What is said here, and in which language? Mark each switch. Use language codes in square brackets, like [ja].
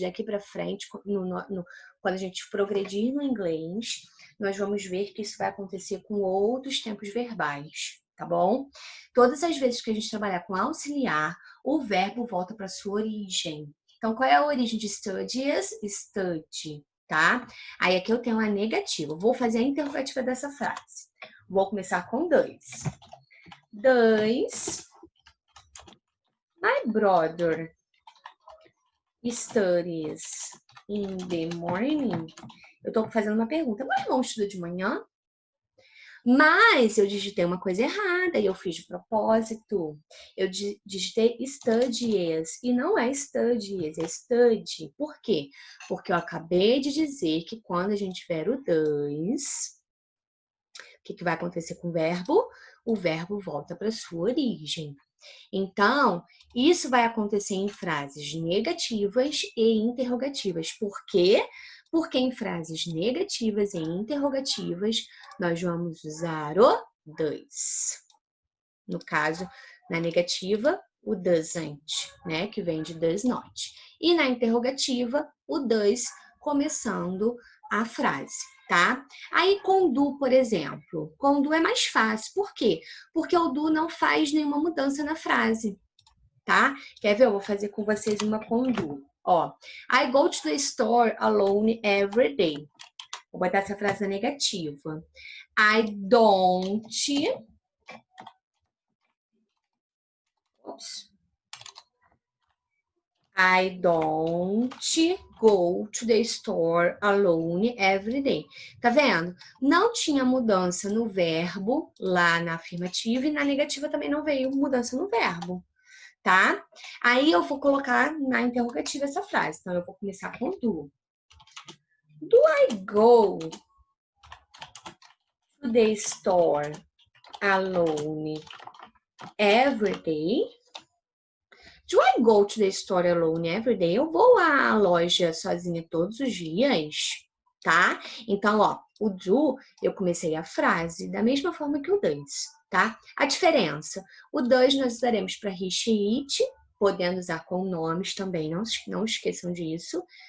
[pt] Daqui para frente, quando a gente progredir no inglês, nós vamos ver que isso vai acontecer com outros tempos verbais, tá bom? Todas as vezes que a gente trabalhar com auxiliar, o verbo volta para sua origem. Então, qual é a origem de studies? Study, tá? Aí aqui eu tenho a negativa. Vou fazer a interrogativa dessa frase. Vou começar com dois. [en] Does my brother studies in the morning? [pt] Eu tô fazendo uma pergunta. Meu irmão estuda de manhã? Mas eu digitei uma coisa errada e eu fiz de propósito. Eu digitei studies e não é studies, é study. Por quê? Porque eu acabei de dizer que quando a gente tiver o does, o que vai acontecer com o verbo? O verbo volta para sua origem. Então, isso vai acontecer em frases negativas e interrogativas. Por quê? Porque em frases negativas e interrogativas, nós vamos usar o does. No caso, na negativa, o doesn't, né? Que vem de does not. E na interrogativa, o does começando a frase, tá? Aí com do, por exemplo, com do é mais fácil. Por quê? Porque o do não faz nenhuma mudança na frase, tá? Quer ver? Eu vou fazer com vocês uma com do. [en] Ó, I go to the store alone every day. [pt] Vou botar essa frase na negativa. [en] I don't... Oops. I don't go to the store alone every day. [pt] Tá vendo? Não tinha mudança no verbo lá na afirmativa e na negativa também não veio mudança no verbo, tá? Aí eu vou colocar na interrogativa essa frase. Então eu vou começar com do. [en] Do I go to the store alone every day? Do I go to the store alone every day? [pt] Eu vou à loja sozinha todos os dias, tá? Então, ó, o do, eu comecei a frase da mesma forma que o does, tá? A diferença, o does nós usaremos para he, she, it, podendo usar com nomes também, não esqueçam disso.